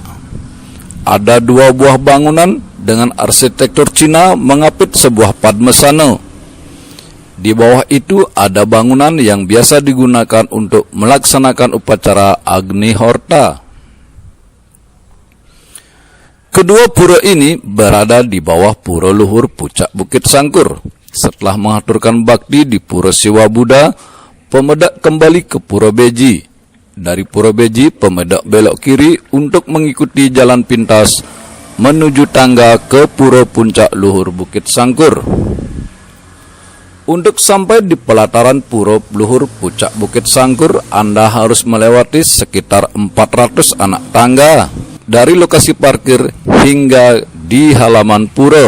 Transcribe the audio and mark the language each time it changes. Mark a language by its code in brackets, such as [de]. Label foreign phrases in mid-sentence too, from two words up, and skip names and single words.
[id] Ada 2 buah bangunan dengan arsitektur Cina mengapit sebuah padmasana. Di bawah itu ada bangunan yang biasa digunakan untuk melaksanakan upacara Agni-horta. Kedua pura ini berada di bawah Pura Luhur Pucak Bukit Sangkur. Setelah mengaturkan bakti di Pura Siwa Buddha, pemedak kembali ke Pura Beji. Dari Pura Beji, pemedak belok kiri untuk mengikuti jalan pintas menuju tangga ke Pura Puncak Luhur Bukit Sangkur. Untuk sampai di pelataran Pura Luhur Pucak Bukit Sangkur, Anda harus melewati sekitar 400 anak tangga dari lokasi parkir hingga di halaman pura.